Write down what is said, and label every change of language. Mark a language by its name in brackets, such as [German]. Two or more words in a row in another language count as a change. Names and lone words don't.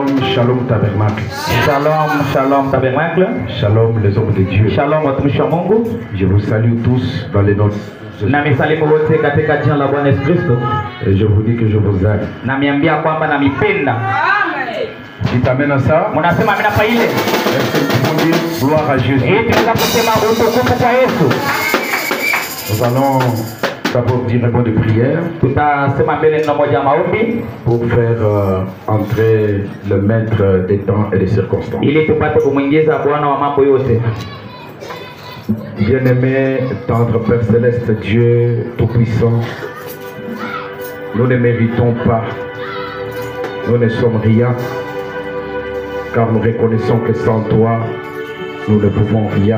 [French] Shalom Tabernacle. Shalom, shalom Tabernacle. Shalom les hommes de Dieu. [Swahili] Shalom watumishi wa Mungu. [French] Je vous salue tous dans les noms de Jésus. [Swahili] Na misalimu wote katika jina la Bwana Yesu Kristo. [French] Et je vous dis que je vous aime. [Swahili] Na miambia kwamba namipenda. [French] Dites amen à ça. [Swahili] Munasema amina kwa ile. [French] Est-ce que vous dire gloire à Jésus? [Swahili] Tunaweza kusema utukufu kwa Yesu. [French] Nous allons d'abord dire un mot de prière [Swahili] Tutasema mbele neno moja maombi [French] pour faire entrer le maître des temps et des circonstances. [Swahili] ili tupate kumuingiza Bwana wa mambo yote. [French] Bien-aimé, tendre Père Céleste, Dieu Tout-Puissant, nous ne méritons pas, nous ne sommes rien, car nous reconnaissons que sans toi, nous ne pouvons rien.